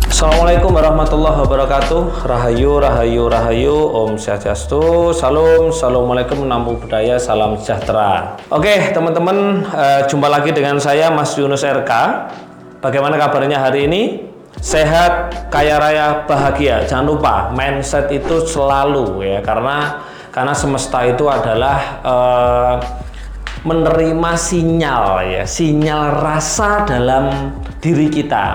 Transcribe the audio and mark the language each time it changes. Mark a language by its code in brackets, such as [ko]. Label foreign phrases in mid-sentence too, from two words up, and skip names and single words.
[ar] السلام عليكم ورحمة الله وبركاته. [id] Rahayu, rahayu, rahayu. Om Swastiastu. Salam, assalamualaikum, [pi] namo buddhaya, [id] salam sejahtera. Oke, teman-teman, jumpa lagi dengan saya Mas Yunus RK. Bagaimana kabarnya hari ini? Sehat, kaya raya, bahagia. Jangan lupa mindset itu selalu ya, karena semesta itu adalah menerima sinyal ya, sinyal rasa dalam diri kita.